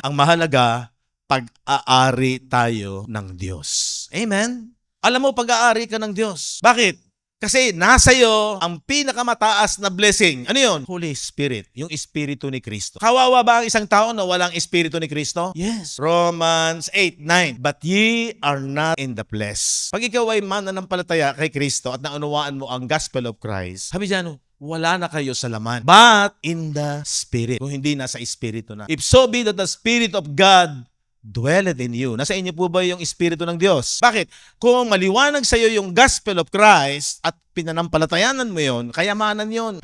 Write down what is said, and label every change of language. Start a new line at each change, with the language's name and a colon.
Filipino: Ang mahalaga, pag-aari tayo ng Diyos. Amen? Alam mo, pag-aari ka ng Diyos. Bakit? Kasi nasa iyo ang pinakamataas na blessing. Ano yun? Holy Spirit. Yung Espiritu ni Kristo. Kawawa ba ang isang tao na walang Espiritu ni Kristo?
English: Yes. Romans 8:9. But ye are not in the flesh.
Filipino: Pag ikaw ay mananampalataya kay Kristo at naunawaan mo ang gospel of Christ, sabi dyan, wala na kayo sa laman.
English: But in the Spirit.
Filipino: Kung hindi, nasa Espiritu na.
English: If so be that the Spirit of God dwelleth in you.
Filipino: Nasa inyo po ba yung Espiritu ng Diyos? Bakit? Kung maliwanag sa iyo yung gospel of Christ at pinanampalatayanan mo yon, kayamanan yon.